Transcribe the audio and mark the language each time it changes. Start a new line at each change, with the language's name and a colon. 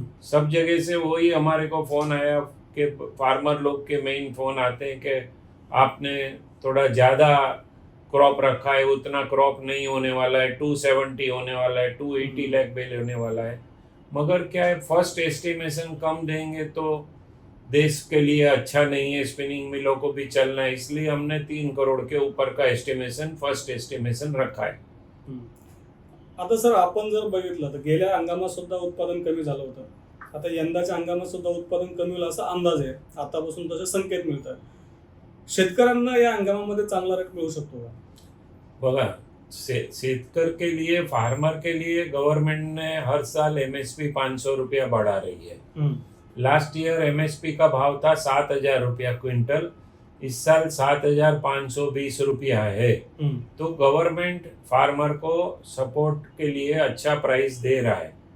Hindi: सब जगह से वही हमारे को फ़ोन आया कि फार्मर लोग के मेन फ़ोन आते हैं कि आपने थोड़ा ज़्यादा क्रॉप रखा है, उतना क्रॉप नहीं होने वाला है, 270 होने वाला है, 280 लाख बेल होने वाला है। मगर क्या है, फर्स्ट एस्टिमेशन कम देंगे तो देश के लिए अच्छा नहीं है, स्पिनिंग मिलों को भी चलना है, इसलिए हमने 3 करोड़ के ऊपर का एस्टिमेशन, फर्स्ट एस्टिमेशन रखा है।
Marathi: आता सर, आपण जर बघितलं तर गेल्या हंगामात सुद्धा उत्पादन कमी झालं होतं. आता यंदाच्या हंगामात सुद्धा उत्पादन कमी होईल असा अंदाज आहे, आतापासून तसे संकेत मिळतात. शेतकऱ्यांना या हंगामामध्ये चांगला रेट मिळू शकतो का. बघा,
Hindi: शेतकर के लिए, फार्मर के लिए गवर्नमेंट ने हर साल एमएसपी 500 रुपया बढ़ा रही है। लास्ट ईयर एमएसपी का भाव था 7,000 रुपया क्विंटल, इस साल 7,520 रुपया है। तो गवर्नमेंट फार्मर को सपोर्ट के लिए अच्छा प्राइस दे रहा है।